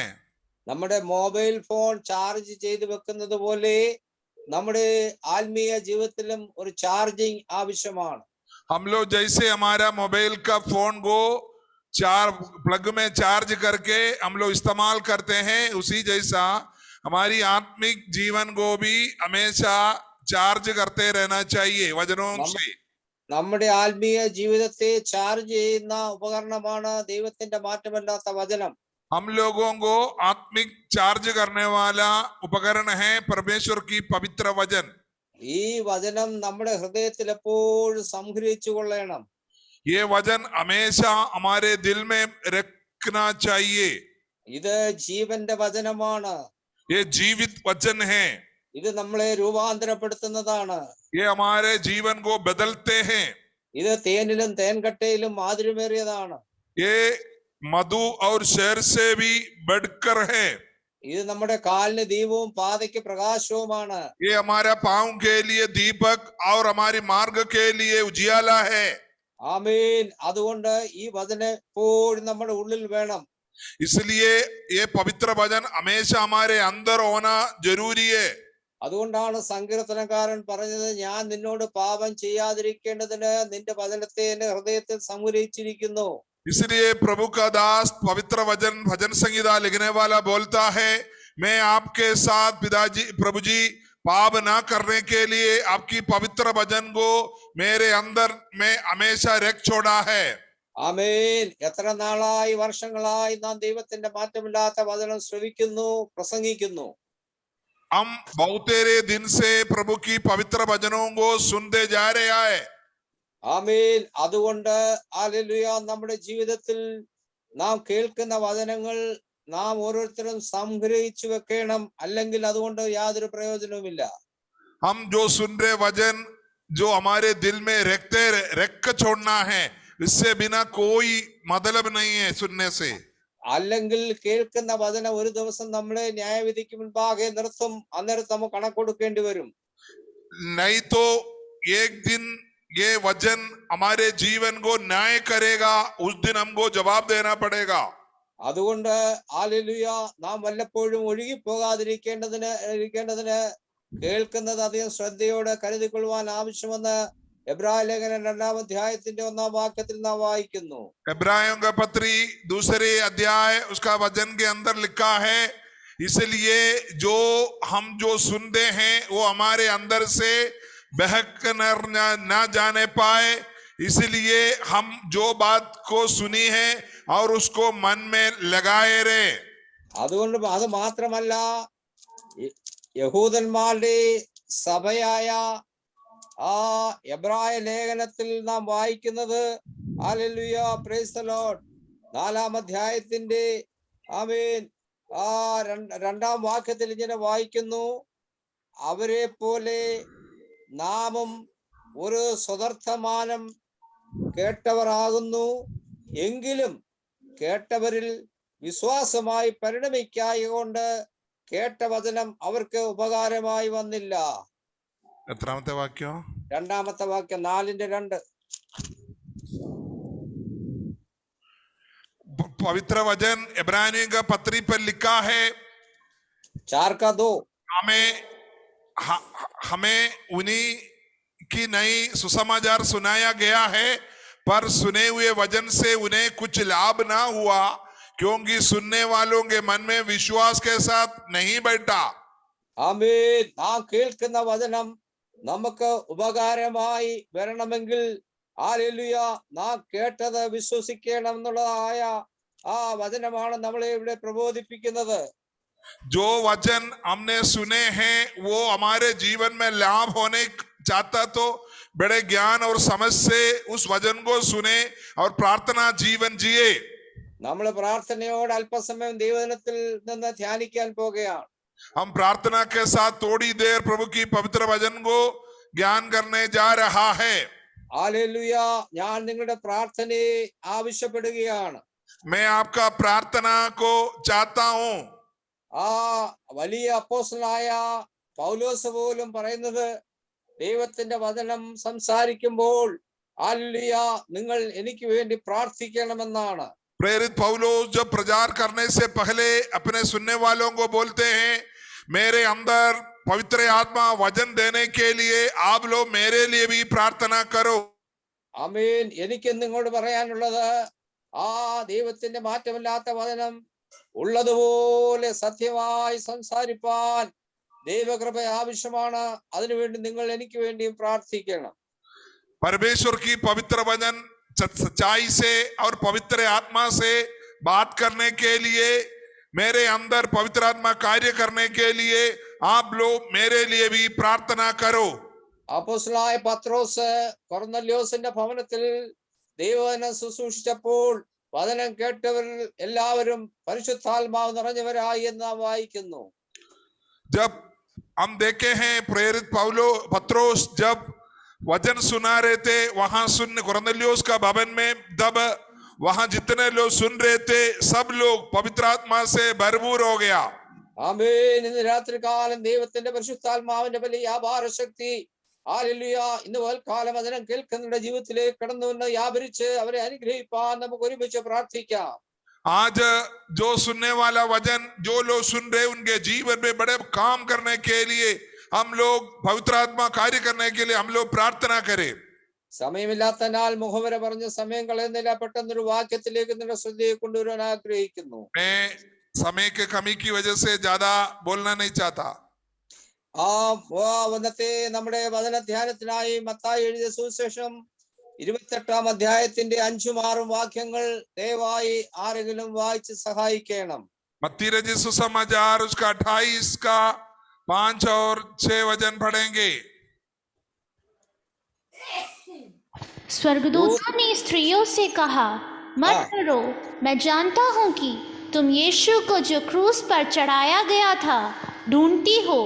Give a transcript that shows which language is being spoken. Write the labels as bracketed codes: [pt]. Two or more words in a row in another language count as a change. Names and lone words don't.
[ml] നമ്മുടെ മൊബൈൽ ഫോൺ ചാർജ് ചെയ്ത് വെക്കുന്നത് പോലെ നമ്മുടെ ആത്മീയ ജീവിതത്തിലും ഒരു ചാർജിങ് ആവശ്യമാണ്. [hi] हम लोग जैसे हमारा मोबाइल का फोन को प्लग में चार्ज करके हम लोग इस्तेमाल करते हैं, उसी जैसा हमारी आत्मिक जीवन को भी हमेशा चार्ज करते रहना चाहिए वचनों से। [ml] നമ്മുടെ ആത്മീയ ജീവിതത്തെ ചാർജ് ചെയ്യുന്ന ഉപകരണമാണ് ദൈവത്തിന്റെ മാറ്റമില്ലാത്ത വചനം. [hi] हम लोगों को आत्मिक चार्ज करने वाला उपकरण है परमेश्वर की पवित्र वचन। [ml] ഈ വചനം നമ്മുടെ ഹൃദയത്തിൽ എപ്പോഴും സംഗ്രഹിച്ചു കൊള്ളണം. [hi] ये वचन हमेशा हमारे दिल में रखना चाहिए। [ml] ഇത് ജീവന്റെ വചനമാണ്. [hi] ये जीवित वचन है। [ml] ഇത് നമ്മളെ രൂപാന്തരപ്പെടുത്തുന്നതാണ്. [hi] ये हमारे जीवन को बदलते हैं। [ml] ഇത് തേനിലും തേൻകട്ടയിലും മാധുര്യമേറിയതാണ്. [hi] ये मधु और शहर से भी बढ़कर है। [ml] ഇത് നമ്മുടെ കാലിന് ദീപവും പാതയ്ക്ക് പ്രകാശവുമാണ്. [hi] ये हमारा पांव के लिए दीपक और हमारी मार्ग के लिए उजियाला है। [ml] ആമേൻ. അതുകൊണ്ട് ഈ വചനം എപ്പോഴും നമ്മുടെ ഉള്ളിൽ വേണം. [hi] इसलिए ये पवित्र वचन हमेशा हमारे अंदर होना जरूरी है। [ml] അതുകൊണ്ടാണ് സങ്കീർത്തനക്കാരൻ പറഞ്ഞത്, ഞാൻ നിന്നോട് പാപം ചെയ്യാതിരിക്കേണ്ടതിന് നിന്റെ വചനത്തെ എന്റെ ഹൃദയത്തിൽ സംഗ്രഹിച്ചിരിക്കുന്നു. [hi] इसलिए प्रभु का दास पवित्र वचन भजन संहिता लिखने वाला बोलता है, मैं आपके साथ पिताजी प्रभु जी पाप ना करने के लिए आपकी पवित्र वचन को मेरे अंदर में हमेशा रख छोड़ा है। [ml] ആമേൻ. എത്ര നാളായി, വർഷങ്ങളായി നാം ദൈവത്തിന്റെ മാറ്റമില്ലാത്ത വചനം ശ്രവിക്കുന്നു, പ്രസംഗിക്കുന്നു. [hi] हम बहुतेरे दिन से प्रभु की पवित्र वचनों को सुनते जा रहे हैं। [ml] ആമേൻ. അതുകൊണ്ട് ഹല്ലേലൂയ, നമ്മുടെ ജീവിതത്തിൽ നാം കേൾക്കുന്ന വചനങ്ങൾ നാം ഓരോരുത്തരും സംഗ്രഹിച്ചു വെക്കണം, അല്ലെങ്കിൽ അതുകൊണ്ട് യാതൊരു പ്രയോജനവുമില്ല. [hi] हम जो सुन रहे वचन जो हमारे दिल में रख छोड़ना है, इससे बिना कोई मतलब नहीं है सुनने से। [ml] അല്ലെങ്കിൽ കേൾക്കുന്ന വചനം ഒരു ദിവസം നമ്മളെ ന്യായവിധിക്ക് മുൻപാകെ നിർത്തും, അന്നേരം നമുക്ക് കണക്ക് കൊടുക്കേണ്ടി വരും. [hi] नहीं तो एक दिन ये वचन हमारे जीवन को न्याय करेगा, उस दिन हमको जवाब देना पड़ेगा। [ml] അതുകൊണ്ട് ഹല്ലേലൂയ, നാം വല്ലപ്പോഴും ഒഴുകി പോകാതിരിക്കേണ്ടതിന് കേൾക്കുന്നത് അധികം ശ്രദ്ധയോടെ കരുതിക്കൊള്ളുവാൻ ആവശ്യമെന്ന് എബ്രായ ലേഖനം 2-ാം അധ്യായത്തിന്റെ 1-ാം വാക്യത്തിൽ നാം വായിക്കുന്നു. [hi] इब्राहिम का पत्री 2 अध्याय उसका वचन के अंदर लिखा है, इसलिए जो हम जो सुनते हैं वो हमारे अंदर से बहक ना जाने पाए, इसलिए हम जो बात को सुनी है और उसको मन में लगाए रहे। [ml] അതുകൊണ്ട് അത് മാത്രമല്ല, യഹൂദന്മാരുടെ സഭയായ ആ എബ്രായ ലേഖനത്തിൽ നാം വായിക്കുന്നത്, ഹല്ലേലൂയ [en] Praise the Lord, [ml] 4-ാം അധ്യായത്തിന്റെ ആമേൻ 2-ാം വാക്യത്തിൽ ഇങ്ങനെ വായിക്കുന്നു, അവരെ പോലെ നാമും ഒരു സ്വതർത്ഥമാനം കേട്ടവർ ആകുന്നു, എങ്കിലും കേട്ടവരിൽ വിശ്വാസമായി പരിണമിക്കായകൊണ്ട് കേട്ട വചനം അവർക്ക് ഉപകാരമായി വന്നില്ല. എത്രാമത്തെ വാക്യം? 2-ാമത്തെ വാക്യം 4:2. [hi] पवित्र वचन इब्रानियों का पत्री पर लिखा है, 4:2, हमें उन्हीं की नई सुसमाचार सुनाया गया है, पर सुने हुए वचन से उन्हें कुछ लाभ ना हुआ, क्योंकि सुनने वालों के मन में विश्वास के साथ नहीं बैठा। [ml] ആമേൻ. നാം കേൾക്കുന്ന വചനം നമുക്ക് ഉപകാരമായി വരണമെങ്കിൽ ഹല്ലേലൂയ നാം കേട്ടത് വിശ്വസിക്കണം എന്നുള്ളതായ ആ വചനമാണ് നമ്മളെ ഇവിടെ പ്രബോധിപ്പിക്കുന്നത്. [hi] जो वचन हमने सुने हैं वो हमारे जीवन में लाभ होने चाहता तो बड़े ज्ञान और समझ से उस वचन को सुने और प्रार्थना जीवन जिए। [ml] നമ്മൾ പ്രാർത്ഥനയോട് അല്പസമയം ദൈവവചനത്തിൽ നിന്ന് ധ്യാനിക്കാൻ പോകുകയാണ്. [hi] हम प्रार्थना के साथ थोड़ी देर प्रभु की पवित्र वचन को ज्ञान करने जा रहा है। [ml] ഹല്ലേലൂയ. ഞാൻ നിങ്ങളുടെ പ്രാർത്ഥനയെ ആവശ്യപ്പെടുകയാണ്. [hi] मैं आपका प्रार्थना को चाहता हूं। [ml] ആ വലിയ അപ്പോസ്തലനായ പൗലോസ് പോലും പറയുന്നത് ദൈവത്തിന്റെ വചനം സംസാരിക്കുമ്പോൾ ഹല്ലേലൂയ നിങ്ങൾ എനിക്ക് വേണ്ടി പ്രാർത്ഥിക്കണമെന്നാണ്. [hi] प्रेरित पौलुस जब प्रचार करने से पहले अपने सुनने वालों को बोलते हैं, मेरे अंदर पवित्र आत्मा वचन देने के लिए आप लोग मेरे लिए भी प्रार्थना करो। [ml] ആമേൻ. എനിക്ക് നിങ്ങളോട് പറയാനുള്ളത് ആ ദൈവത്തിന്റെ മാറ്റമില്ലാത്ത വചനം ഉള്ളതുപോലെ സത്യമായി സംസാരിപ്പാൻ ദൈവകൃപ ആവശ്യമാണ്. അതിനുവേണ്ടി നിങ്ങൾ എനിക്ക് വേണ്ടിയും പ്രാർത്ഥിക്കണം. [hi] परमेश्वर की पवित्र वचन सच्चाई से और पवित्र आत्मा से बात करने के लिए, मेरे अंदर पवित्र आत्मा कार्य करने के लिए आप लोग मेरे लिए भी प्रार्थना करो। [ml] അപ്പോസ്തലനായ പത്രോസ് കൊർന്നല്യോസിന്റെ ഭവനത്തിൽ ദൈവവചനം ശുശ്രൂഷിച്ചപ്പോൾ വചനം കേട്ടവർ എല്ലാവരും പരിശുദ്ധാത്മാവ് നിറഞ്ഞവരായി എന്ന് നാം വായിക്കുന്നു. [hi] जब हम देखे हैं प्रेरित पत्रोस जब वचन सुना रहे थे, वहां सुन कुरनेलियुस का भवन में, तब वहां जितने लोग सुन रहे थे सब लोग पवित्र आत्मा से भरपूर हो गया। [ml] ആമേൻ. ഇന്ന് രാത്രികാലം ദൈവത്തിന്റെ പരിശുദ്ധാത്മാവിന്റെ വലിയ വ്യാപാര ശക്തി ഹല്ലേലൂയ ഇന്ന് പകൽക്കാലം വചനം കേൾക്കുന്നവരുടെ ജീവിതത്തിലേക്ക് കടന്നു വന്ന് വ്യാപരിച്ച് അവരെ അനുഗ്രഹിപ്പാൻ നമുക്ക് ഒരുമിച്ച് പ്രാർത്ഥിക്കാം. [hi] आज जो सुनने वाला वचन जो लोग सुन रहे उनके जीवन में बड़े काम करने के लिए हम लोग पवित्र आत्मा कार्य करने के लिए हम लोग प्रार्थना करें। [ml] സമയമില്ലാത്തതിനാൽ മുഖവര പറഞ്ഞ സമയം കളയുന്നില്ല. പെട്ടെന്നൊരു വാക്യത്തിലേക്ക് നിങ്ങളുടെ ശ്രദ്ധയെ കൊണ്ടുവരാൻ ആഗ്രഹിക്കുന്നു. [hi] मैं समय के कमी की वजह से ज्यादा बोलना नहीं चाहता। [ml] വന്നത്തെ നമ്മുടെ വചന ധ്യാനത്തിനായി മത്തായി എഴുതിയ സുവിശേഷം 28-ാം അധ്യായത്തിന്റെ 5-6 വാക്യങ്ങൾ ദയവായി ആരെങ്കിലും വായിച്ച് സഹായിക്കണം. [hi] मत्ती रचित सुसमाचार उसका 28 का 5 और 6 वचन पढ़ेंगे। स्वर्गदूतों ने स्त्रियों से कहा, मत डरो, मैं जानता हूं कि तुम यीशु को जो क्रूस पर चढ़ाया गया था ढूंढती हो।